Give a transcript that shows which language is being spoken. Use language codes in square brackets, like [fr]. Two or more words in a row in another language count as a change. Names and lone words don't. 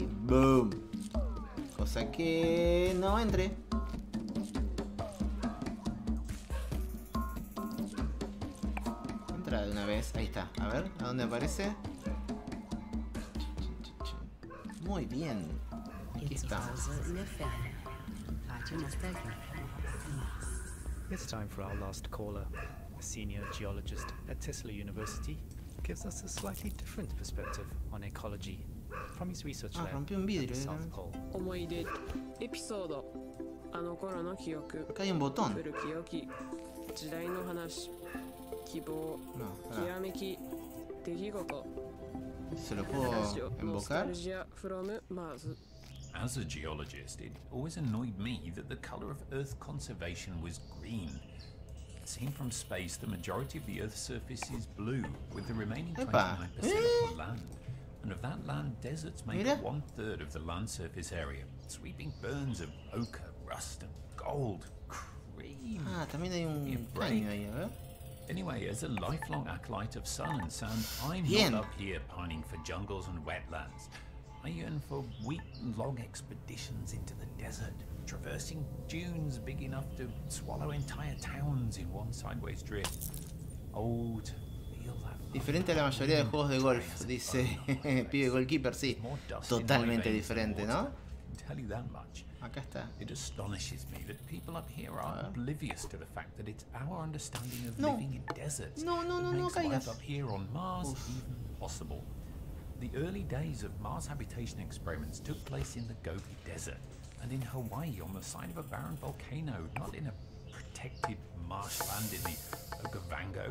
[es] ¡Boom! Cosa que no entre. Entra de una vez. Ahí está. A ver, ¿a dónde aparece? Muy bien. Aquí estamos. [en] It's time for our last caller. A senior geologist at Tesla University gives us a slightly different perspective on ecology from his research lab [es] rompió un [en] at [es] vidrio, [en] the South Pole. [ja] 思い出エピソードあの頃の記憶 [es] Acá hay un botón. [ja] 古き良き時代の話希望 [es] No, [ja] きらめき出来事 [es] ¿se lo [ja] ラ [es] puedo [ja] ジオノスタ [es] invocar? [ja] ルジア [en] from Mars As a geologist, it always annoyed me that the color of Earth conservation was green. Seen from space, the majority of the Earth's surface is blue, with the remaining 29% [es] Epa. [en] of land. And of that land, deserts make [es] Mira. [en] up 1/3 of the land surface area. Sweeping burns of ochre, rust, and gold. Cream. [es] Ah, también hay un Bien, caño ahí, a ver. [en] Anyway, as a lifelong acolyte of sun and sand, I'm [es] Bien. [en] not up here pining for jungles and wetlands. I yearn for week-long expeditions into the desert, traversing dunes big enough to swallow entire towns in one sideways drift. Oh, to feel that. [es] Diferente a la mayoría de juegos de golf, dice Pibe Goalkeeper, sí. [en] More dust in my [es] Totalmente [en] veins than [es] diferente, ¿no? [en] water. I can tell you that much. [es] Acá está. [en] It astonishes me that people up here are oblivious to the fact that it's our understanding of [es] No. [en] living in deserts [es] No, no, no, [en] that [es] no [en] makes life [es] caigas. [en] up here on Mars even possible. The early days of Mars habitation experiments took place in the Gobi Desert and in Hawaii on the side of a barren volcano, not in a protected marshland in the Okavango.